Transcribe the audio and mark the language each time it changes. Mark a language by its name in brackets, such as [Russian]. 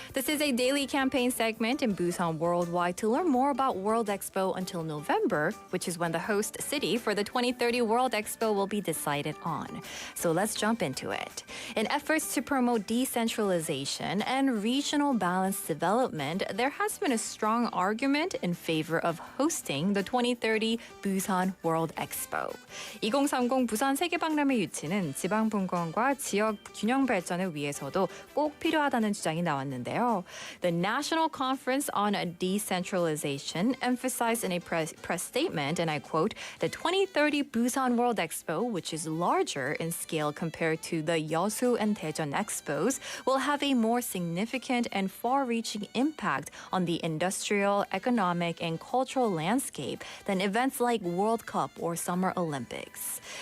[English] This is a daily campaign segment in Busan Worldwide to learn more about World Expo until November, which is when the host city for the 2030 World Expo will be decided on. So let's jump into it. In efforts to promote decentralization and regional balanced development, there has been a strong argument in favor of hosting the 2030 Busan World Expo. [Korean] 2030 부산 세계박람회 유치는 지방 분권과 지역 균형 발전을 위해서도 꼭 필요하다는 주장이 나왔는데요. [English] The National Conference on Decentralization emphasized in a press statement, and I quote, "The 2030 Busan World Expo, which is larger in scale compared to the Yeosu and Daejeon Expos, will have a more significant and far-reaching impact on the industrial, economic, and cultural landscape than events like World Cup or Summer Olympics."